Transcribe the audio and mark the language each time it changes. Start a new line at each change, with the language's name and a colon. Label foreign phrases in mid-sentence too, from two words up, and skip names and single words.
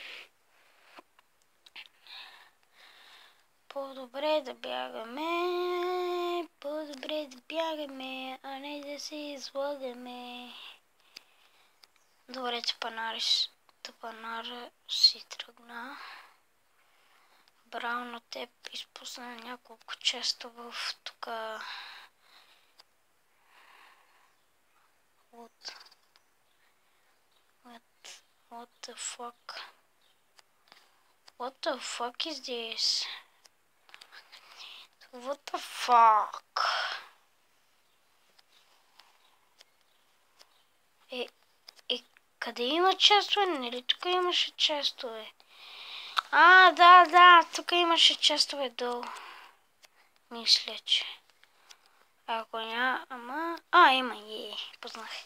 Bulgarian: По-добре да бягаме, а не да се излагаме. Добре, тъпанара си тръгна. Браво на теб, изпусна няколко честа в тука.
English: What the fuck? What the fuck is this? What the fuck?
Bulgarian: Къде има честове? Нали тук имаше честове? Да, тук имаше честове долу. Мисля, че. Ако няма, има, познах.